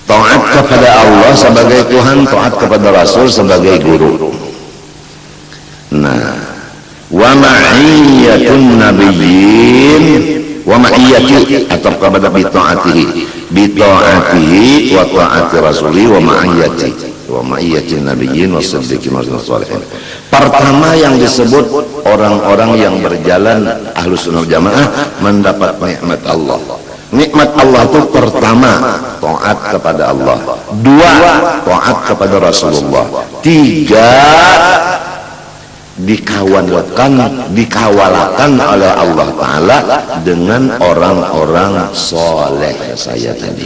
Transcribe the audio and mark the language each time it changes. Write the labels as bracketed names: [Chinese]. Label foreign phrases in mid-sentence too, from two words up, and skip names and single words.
[Indonesian] taat kepada Allah sebagai Tuhan, taat kepada Rasul sebagai guru. Nah, [Arabic] وَمَعِيَّةُ النَّبِيِّينَ وَمَعِيَّةِ [Indonesian] atau kepada [Arabic] بِطَاعَتِهِ وَطَاعَةِ الرَّسُولِ وَمَعِيَّةِ النَّبِيِّينَ وَالصِّدِّيقِينَ وَالصَّالِحِينَ. [Indonesian] Pertama yang disebut orang-orang yang berjalan Ahlus Sunnah Jamaah mendapat nikmat Allah. Nikmat Allah itu pertama taat kepada Allah, dua taat kepada Rasulullah, tiga dikawalakan oleh Allah Ta'ala dengan orang-orang soleh saya tadi.